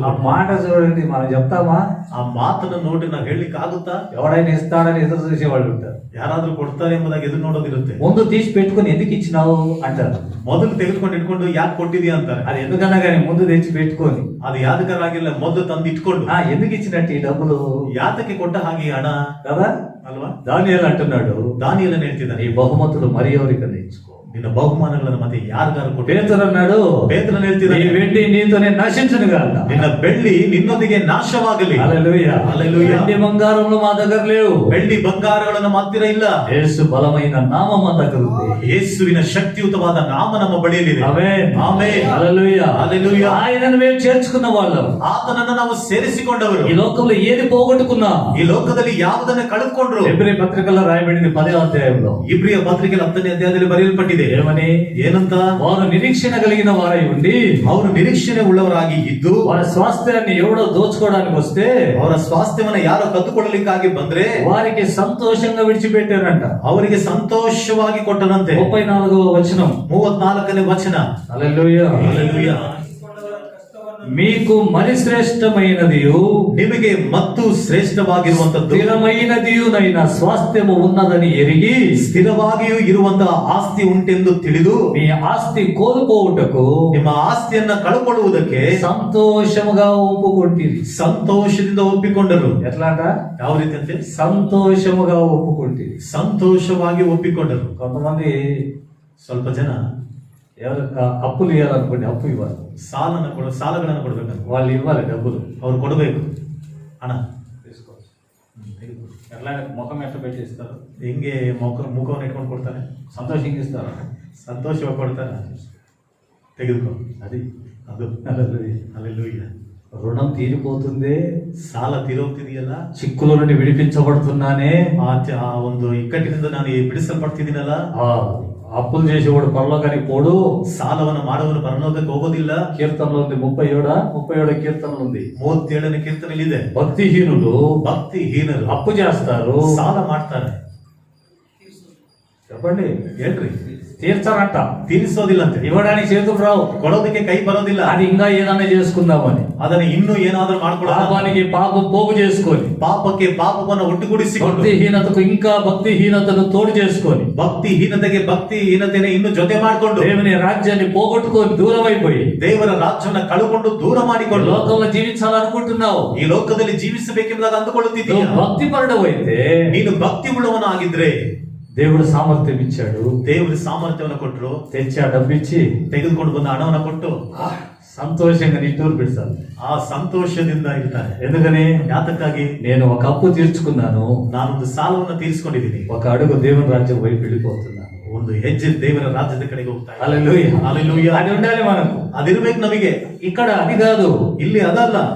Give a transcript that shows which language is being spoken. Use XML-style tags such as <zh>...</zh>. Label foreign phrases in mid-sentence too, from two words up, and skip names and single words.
<te>ఆ</te> <kn>ಕೊಡು.</kn> <te>మాట చూడండి, మనం చెప్తామా?</te> <kn>ಆ ಮಾತನ್ನು ನೋಡಿ ನಾವು ಹೇಳಲಿಕ್ಕೆ ಆಗುತ್ತಾ?</kn> <te>ఎవడైనా ఇస్తాడని ఎదురు చూసేవాళ్ళు ఉంటారు.</te> <kn>ಯಾರಾದ್ರೂ ಕೊಡ್ತಾರೆ ಎಂಬುದಾಗಿ ಎದುರು ನೋಡೋದಿರುತ್ತೆ.</kn> <te>ముందు తీసి పెట్టుకుని ఎందుకు ఇచ్చినావు అంటారు.</te> <kn>ಮೊದಲು ತೆಗೆದುಕೊಂಡು ಇಟ್ಕೊಂಡು ಯಾಕೆ ಕೊಟ್ಟಿದ್ಯಾ ಅಂತಾರೆ.</kn> <te>అది ఎందుకన్నా కానీ ముందు తెచ్చి పెట్టుకొని,</te> <kn>ಅದು ಯಾದಕರಾಗಿಲ್ಲ, ಮೊದಲು ತಂದು ಇಟ್ಕೊಂಡು</kn> <te>ఎందుకు ఇచ్చినట్టు ఈ డబ్బులు</te> <kn>ಯಾತಕ್ಕೆ ಕೊಟ್ಟ ಹಾಗೆ ಈ ಹಣ</kn> <te>కదా?</te> <kn>ಅಲ್ವಾ?</kn> <te>దానియేలు అంటున్నాడు,</te> <kn>ದಾನಿಯೇಲನು ಹೇಳ್ತಿದ್ದಾನೆ,</kn> <te>ఈ బహుమతులు మరి ఎవరికన్నా ఇచ్చుకో.</te> <kn>ನಿನ್ನ ಬಹುಮಾನಗಳನ್ನು ಮತ್ತೆ ಯಾರಿಗಾರು ಕೊಟ್ಟು.</kn> <te>పేతురు అన్నాడు,</te> <kn>ಪೇತ್ರನು</kn> <te>నీ</te> <kn>ಹೇಳ್ತಿದ್ದಾನೆ,</kn> <te>వెండి నీతోనే నశించును గాక.</te> <kn>ನಿನ್ನ ಬೆಳ್ಳಿ ನಿನ್ನೊಂದಿಗೆ ನಾಶವಾಗಲಿ.</kn> <te>హల్లెలూయా. హల్లెలూయా. వెండి బంగారములు మా దగ్గర లేవు.</te> <kn>ಬೆಳ್ಳಿ ಬಂಗಾರಗಳು ನಮ್ಮ ಹತ್ತಿರ ಇಲ್ಲ.</kn> <te>యేసు బలమైన నామం మా దగ్గర ఉంది.</te> <kn>ಯೇಸುವಿನ ಶಕ್ತಿಯುತವಾದ ನಾಮ ನಮ್ಮ ಬಳಿಯಲ್ಲಿದೆ.</kn> <te>ఆమేన్.</te> <kn>ಆಮೆನ್.</kn> <te>హల్లెలూయా. హల్లెలూయా. ఆయనను మేము చేర్చుకున్న వాళ్ళం.</te> <kn>ಆತನನ್ನು ನಾವು ಸೇರಿಸಿಕೊಂಡವರು.</kn> <te>ఈ లోకంలో ఏది పోగొట్టుకున్నా,</te> <kn>ಈ ಲೋಕದಲ್ಲಿ ಯಾವುದನ್ನ ಕಳೆದುಕೊಂಡ್ರು.</kn> <te>ఎబ్రీ పత్రికలో రాయబడింది 10వ అధ్యాయంలో.</te> <kn>ಇಬ್ರಿಯ ಪತ್ರಿಕೆ 10ನೇ ಅಧ್ಯಾಯದಲ್ಲಿ ಬರೆಯಲ್ಪಟ್ಟಿದೆ.</kn> <te>ఏమని?</te> <kn>ಏನಂತ?</kn> <te>వారు నిరీక్షణ కలిగిన వారై ఉండి,</te> <kn>ಅವರು ನಿರೀಕ್ಷಣೆ ಉಳ್ಳವರಾಗಿ ಇದ್ದು,</kn> <te>వారి స్వాస్థ్యాన్ని ఎవడో దోచుకోవడానికి వస్తే</te> <kn>ಅವರ ಸ್ವಾಸ್ಥ್ಯವನ್ನ ಯಾರೋ ಕದ್ದುಕೊಳ್ಳಲಿಕ್ಕಾಗಿ ಬಂದ್ರೆ</kn> <te>వారికి సంతోషంగా విడిచిపెట్టారంట.</te> <kn>ಅವರಿಗೆ ಸಂತೋಷವಾಗಿ ಕೊಟ್ಟನಂತೆ.</kn> <te>34వ వచనం.</te> <kn>34ನೇ ವಚನ.</kn> <te>హల్లెలూయా. హల్లెలూయా. మీకు మరి శ్రేష్టమైనదియు</te> <kn>ನಿಮಗೆ ಮತ್ತು ಶ್ರೇಷ್ಠವಾಗಿರುವಂತದ್ದು</kn> <te>స్థిరమైనదియునైన స్వాస్థ్యము ఉన్నదని ఎరిగి,</te> <kn>ಸ್ಥಿರವಾಗಿಯೂ ಇರುವಂತಹ ಆಸ್ತಿ ಉಂಟೆಂದು ತಿಳಿದು,</kn> <te>మీ ఆస్తి కోల్పోవుటకు</te> <kn>ನಿಮ್ಮ ಆಸ್ತಿಯನ್ನ ಕಳ್ಕೊಳ್ಳುವುದಕ್ಕೆ</kn> <te>సంతోషముగా ఒప్పుకొంటిరి.</te> <kn>ಸಂತೋಷದಿಂದ ಒಪ್ಪಿಕೊಂಡರು.</kn> <te>ఎట్లాట?</te> <kn>ಯಾವ ರೀತಿ ಅಂತೆ?</kn> <te>సంతోషముగా ఒప్పుకొంటిరి.</te> <kn>ಸಂತೋಷವಾಗಿ ಒಪ್ಪಿಕೊಂಡರು.</kn> <te>కొంతమంది</te> <kn>ಸ್ವಲ್ಪ ಜನ</kn> <te>ఎవరు అప్పులు ఇవ్వాలనుకోండి, అప్పు ఇవ్వాలి.</te> <kn>ಸಾಲಗಳನ್ನು ಕೊಡಬೇಕಂತ</kn> <te>వాళ్ళు ఇవ్వాలి డబ్బులు.</te> <kn>ಅವ್ರು ಕೊಡಬೇಕು ಹಣ.</kn> <te>ఎట్లా ముఖం ఎట్లా పెట్టిస్తారు,</te> <kn>ಹೆಂಗೆ ಮುಖವನ್ನು ಇಟ್ಕೊಂಡು ಕೊಡ್ತಾನೆ,</kn> <te>సంతోషిస్తారు,</te> <kn>ಸಂತೋಷವಾಗಿ ಕೊಡ್ತಾನೆ. ತೆಗೆದುಕೋ,</kn> <te>అది</te> <kn>ಅದು ಹಲ್ಲೆಲೂಯಾ.</kn> <te>రుణం తీరిపోతుంది,</te> <kn>ಸಾಲ ತೀರೋಗ್ತಿದೆಯಲ್ಲ,</kn> <te>చిక్కుల నుండి విడిపించబడుతున్నానే,</te> <kn>ಆ ಒಂದು ಇಕ್ಕಟ್ಟಿನಿಂದ ನಾನು ಬಿಡಿಸಲ್ಪಡ್ತಿದ್ದೀನಲ್ಲ,</kn> <te>అప్పులు చేసేవాడు పరలోకానికి పోడు,</te> <kn>ಸಾಲವನ್ನು ಮಾಡುವನು ಪರಲೋಕಕ್ಕೆ ಹೋಗೋದಿಲ್ಲ.</kn> <te>కీర్తనలో ఉంది 37 కీర్తనలు ఉంది.</te> <kn>37ನೇ ಕೀರ್ತನೆಯಲ್ಲಿದೆ,</kn> <te>భక్తిహీనులు</te> <kn>ಭಕ್ತಿಹೀನರು</kn> <te>అప్పు చేస్తారు,</te> <kn>ಸಾಲ ಮಾಡ್ತಾರೆ.</kn> <te>చెప్పండి,</te> <kn>ಹೇಳ್ರಿ,</kn> <te>తీర్చారంట,</te> <kn>ತೀರಿಸೋದಿಲ್ಲಂತೆ,</kn> <te>ఇవ్వడానికి చేతులు రావు,</te> <kn>ಕೊಡೋದಕ್ಕೆ ಕೈ ಬರೋದಿಲ್ಲ.</kn> <te>అది ఇంకా ఏదైనా చేసుకుందామని,</te> <kn>ಅದನ್ನ ಇನ್ನೂ ಏನಾದ್ರೂ ಮಾಡ್ಕೊಳ್ಳೋ,</kn> <te>పాపానికి పాపం పోగు చేసుకొని,</te> <kn>ಪಾಪಕ್ಕೆ ಪಾಪವನ್ನು ಒಟ್ಟುಗೂಡಿಸಿಕೊಂಡು,</kn> <te>భక్తిహీనతకు ఇంకా భక్తిహీనతను తోడు చేసుకొని,</te> <kn>ಭಕ್ತಿಹೀನತೆಗೆ ಭಕ್ತಿಹೀನತೆನೆ ಇನ್ನು ಜೊತೆ ಮಾಡಿಕೊಂಡು,</kn> <te>దేవుని రాజ్యాన్ని పోగొట్టుకొని దూరం అయిపోయి</te> <kn>ದೇವರ ರಾಜ್ಯವನ್ನ ಕಳ್ಕೊಂಡು ದೂರ ಮಾಡಿಕೊಂಡು</kn> <te>లోకంలో జీవించాలనుకుంటున్నావు.</te> <kn>ಈ ಲೋಕದಲ್ಲಿ ಜೀವಿಸಬೇಕೆಂಬುದಾಗಿ ಅಂದುಕೊಳ್ಳುತ್ತಿದ್ದೀಯ.</kn> <te>నువ్వు భక్తి పరుడు అయితే,</te> <kn>ನೀನು ಭಕ್ತಿ ಉಳ್ಳವನಾಗಿದ್ರೆ</kn> <te>దేవుడు సామర్థ్యం ఇచ్చాడు,</te> <kn>ದೇವರು ಸಾಮರ್ಥ್ಯವನ್ನು ಕೊಟ್ಟರು,</kn> <te>తెచ్చి ఆ డబ్బు ఇచ్చి</te> <kn>ತೆಗೆದುಕೊಂಡು ಬಂದ ಹಣವನ್ನು ಕೊಟ್ಟು</kn> <te>సంతోషంగా నిట్టూరు పెడతాను.</te> <kn>ಆ ಸಂತೋಷದಿಂದ ಇರ್ತಾರೆ.</kn> <te>ఎందుకని,</te> <kn>ಯಾತಕ್ಕಾಗಿ?</kn> <te>నేను ఒక అప్పు తీర్చుకున్నాను,</te> <kn>ನಾನೊಂದು ಸಾಲವನ್ನು ತೀರಿಸಿಕೊಂಡಿದ್ದೀನಿ,</kn> <te>ఒక అడుగు దేవుని రాజ్యం వైపు వెళ్ళిపోతున్నాను.</te> <kn>ಒಂದು ಹೆಜ್ಜೆ ದೇವರ ರಾಜ್ಯದ ಕಡೆಗೆ ಹೋಗ್ತಾ ಇದ್ದೀನಿ.</kn> <te>హల్లెలూయా,</te> <kn>ಹಲ್ಲೆಲೂಯಾ.</kn> <te>అది ఉండాలి మనకు.</te> <kn>ಅದಿರ್ಬೇಕು ನಮಗೆ.</kn> <te>ఇక్కడ అది కాదు,</te> <kn>ಇಲ್ಲಿ ಅದಲ್ಲ,</kn>